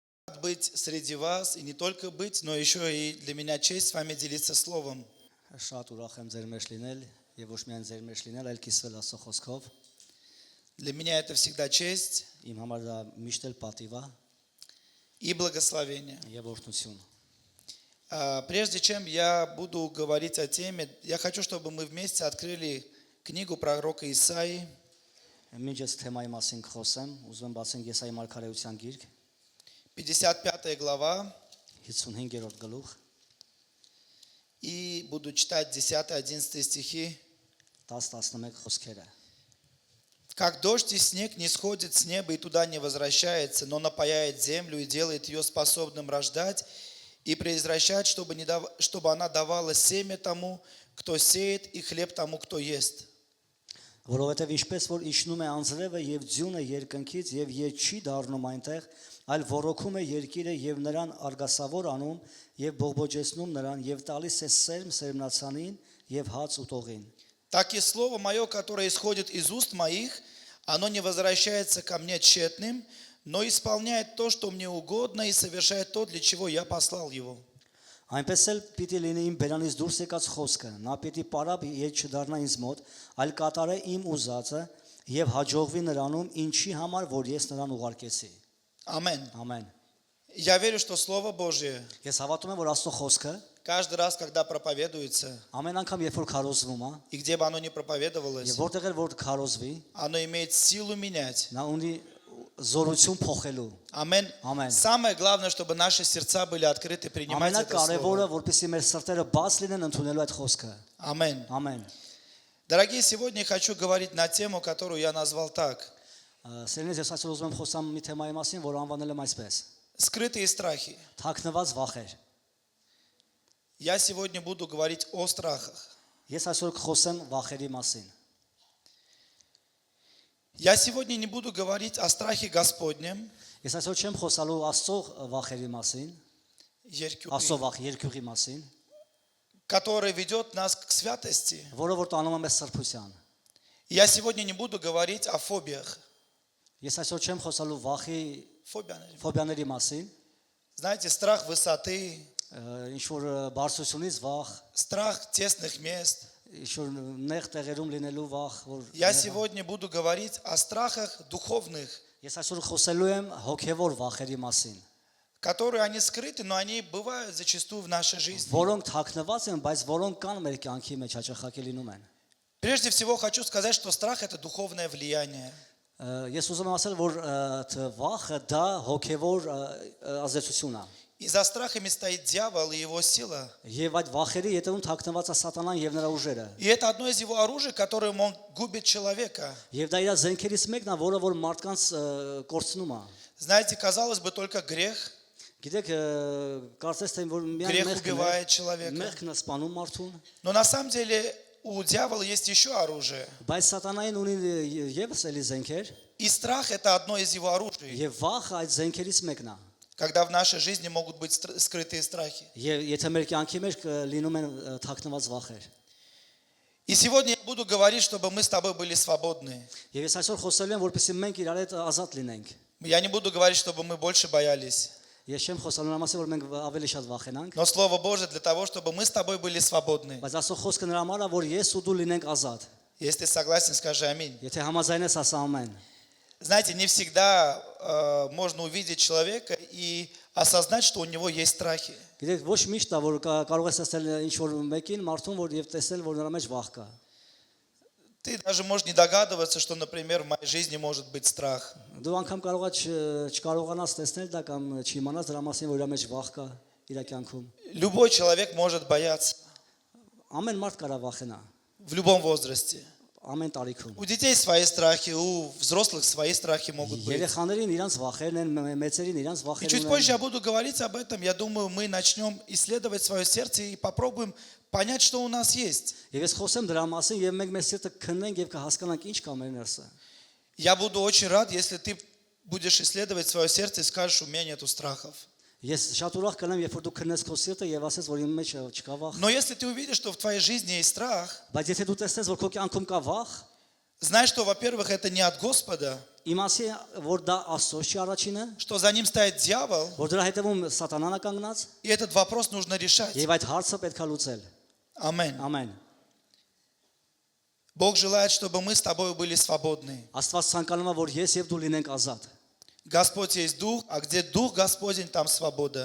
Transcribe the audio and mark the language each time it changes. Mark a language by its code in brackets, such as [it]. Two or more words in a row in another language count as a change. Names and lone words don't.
[ru] быть среди вас, и не только быть, но еще и для меня честь с вами делиться словом. [hy] Շատ ուրախ եմ ձեր մեջ լինել եւ ոչ միայն ձեր մեջ լինել, այլ կիսվել Աստծո խոսքով։ [ru] Для меня это всегда честь [hy] Իմ համար դա միշտ էլ պատիվ է [ru] и благословение. [hy] եւ օրհնություն։ [ru] Прежде чем я буду говорить о теме, я хочу, чтобы мы вместе открыли книгу пророка Исаии, [hy] Մինչ այս թեմայի մասին խոսեմ, ուզում եմ բացենք Եսայի մարգարեության գիրք [ru] 55 глава, [hy] 55-րդ գլուխ, [ru] и буду читать 10-11 стихи. [hy] 10-11 խոսքերը։ [ru] «Как дождь и снег не сходит с неба и туда не возвращается, но напояет землю и делает ее способным рождать, и произвращает, чтобы она давала семя тому, кто сеет, и хлеб тому, кто ест». [hy] Որովհետև ինչպես որ իջնում է անձրևը եւ ձյունը երկնքից եւ ետ չի դառնում այնտեղ, այլ ոռոգում է երկիրը եւ նրան արգասավոր անում եւ բողբոջեցնում նրան եւ տալիս է սերմ սերմնացանին եւ հաց ուտողին։ [ru] Так и слово мое, которое исходит из уст моих, оно не возвращается ко мне тщетным, но исполняет то, что мне угодно, и совершает то, для чего я послал его. [hy] Այնպես էլ պիտի լինի իմ բերանից դուրս եկած խոսքը, նա պիտի պարապ ետ չդառնա ինձ մոտ, այլ կատարե իմ ուզածը եւ հաջողվի նրանում, ինչի համար որ ես նրան ուղարկեցի։ [ru] Аминь. [hy] Ամեն։ [ru] Я верю, что Слово Божие [hy] Ես հավատում եմ, որ Աստծո խոսքը [ru] каждый раз, когда проповедуется, [hy] ամեն անգամ երբ որ քարոզվում է, [ru] и где бы оно ни проповедовалось, [hy] եւ որտեղ էլ որ քարոզվի, [ru] оно имеет силу менять. [hy] նա ունի զորություն փոխելու։ [ru] Аминь. Аминь. Самое главное, чтобы наши сердца были открыты принимать это [hy] Ամենակարևորը, [ru] Слово. [hy] որպեսզի մեր սրտերը բաց լինեն ընդունելու այդ խոսքը։ [ru] Аминь. [hy] Ամեն։ [ru] Дорогие, сегодня я хочу говорить на тему, которую я назвал так. [hy] Սերնես ես այսօր ուզում եմ խոսամ մի թեմայի մասին, որ անվանել եմ այսպես. [ru] Скрытые страхи. [hy] Թաքնված վախեր։ [ru] Я сегодня буду говорить о страхах. [hy] Ես այսօր կխոսեմ վախերի մասին։ [ru] Я сегодня не буду говорить о страхе Господнем, [hy] Ես այսօր չեմ խոսալու Աստծո վախերի մասին, Աստծո վախ երկյուղի մասին, [ru] который ведет нас к святости. [hy] որը որ տանում է մեզ սրբության։ [ru] Я сегодня не буду говорить о фобиях. [hy] Ես այսօր չեմ խոսալու վախի [ru] Фобия. [hy] ֆոբիաների մասին, [ru] Знаете, страх высоты, [hy] ինչ որ բարձրությունից վախ, [ru] страх тесных мест. [hy] ինչ որ նեղ տեղերում լինելու վախ, որ [ru] Я сегодня буду говорить о страхах духовных, [hy] Ես այսօր խոսելու եմ հոգևոր վախերի մասին, [ru] которые они скрыты, но они бывают зачастую в нашей жизни. [hy] որոնք թաքնված են, բայց որոնք կան մեր կյանքի մեջ հաճախակի լինում են։ [ru] Прежде всего хочу сказать, что страх – это духовное влияние. [hy] Ես ուզում եմ ասել, որ վախը դա հոգևոր ազդեցություն է։ [ru] И за страхами стоит дьявол и его сила. [hy] Եվ այդ վախերի ետևում թաքնված է սատանան եւ նրա ուժերը։ [ru] И это одно из его оружий, которым он губит человека. [hy] Եվ դա իր զենքերից մեկն է, որը որ մարդկանց կորցնում է։ [ru] Знаете, казалось бы, только грех. [hy] Գիտեք, կարծես թե որ [ru] Грех [hy] միայն [ru] убивает человека. [hy] մեղքն է սպանում մարդուն, [ru] Но на самом деле у дьявола есть еще оружие. [hy] բայց սատանային ունի եւս էլի զենքեր, [ru] И страх – это одно из его оружий. [hy] եւ վախը այդ զենքերից մեկն է։ [ru] Когда в нашей жизни могут быть скрытые страхи. [hy] Եվ եթե մեր կյանքի մեջ լինում են թաքնված վախեր։ [ru] И сегодня я буду говорить, чтобы мы с тобой были свободны. [hy] Եվ ես այսօր խոսելու եմ, որպեսզի մենք իրար հետ ազատ լինենք։ [ru] Я не буду говорить, чтобы мы больше боялись. [hy] Ես չեմ խոսալու նրա մասին, որ մենք ավելի շատ վախենանք, [ru] Но Слово Божие для того, чтобы мы с тобой были свободны. [hy] բայց Աստծո խոսքը նրա համար է, որ ես ու դու լինենք ազատ։ [ru] Если ты согласен, скажи аминь. [hy] Եթե համաձայն ես, ասա ամեն։ [ru] Знаете, не всегда можно увидеть человека и осознать, что у него есть страхи. [hy] Գիտեք, ոչ միշտ է, որ կարող ես տեսնել ինչ որ մեկին մարդուն, որ եւ տեսնել, որ նրա մեջ վախ կա։ [ru] Ты даже можешь не догадываться, что, например, в моей жизни может быть страх. [hy] Դու անգամ կարող ես չկարողանաս տեսնել դա կամ չիմանաս դրա մասին, որ իր մեջ վախ կա իր կյանքում։ [ru] Любой человек может бояться [hy] Ամեն մարդ կարա վախենա, [ru] в любом возрасте. [hy] ամեն տարիքում։ [ru] У детей свои страхи, у взрослых свои страхи могут быть. [hy] Երեխաներին իրանց վախերն են, մեծերին իրանց [ru] И [hy] վախերն [ru] чуть [hy] են։ [ru] позже я буду говорить об этом. Я думаю, мы начнем исследовать свое сердце и попробуем понять, что у нас есть. [hy] Եվ ես խոսեմ դրա մասին եւ մենք մեր սիրտը քննենք եւ կհասկանանք ինչ կա մեր ներսը։ [ru] Я буду очень рад, если ты будешь исследовать свое сердце и скажешь, у меня нету страхов. [hy] Ես շատ ուրախ կլինեմ, երբ որ դու քննես քո սիրտը եւ ասես, որ իմ մեջ չկա վախ։ [ru] Но если ты увидишь, что в твоей жизни есть страх, [hy] Բայց եթե դու տեսնես, որ քո կյանքում կա վախ, [ru] Знай, что, во-первых, это не от Господа, [hy] Իմասի որ դա Աստծո չի առաջինը, [ru] что за ним стоит дьявол, [hy] որ դրա հետևում սատանան է կանգնած, [ru] и этот вопрос нужно решать. [hy] եւ այդ հարցը պետք է լուծել։ [ru] Аминь. [hy] Ամեն։ [ru] Бог желает, чтобы мы с тобой были свободны. [hy] Աստված ցանկանում է որ ես եւ դու լինենք ազատ։ [ru] Господь есть Дух, а где Дух Господень, там свобода.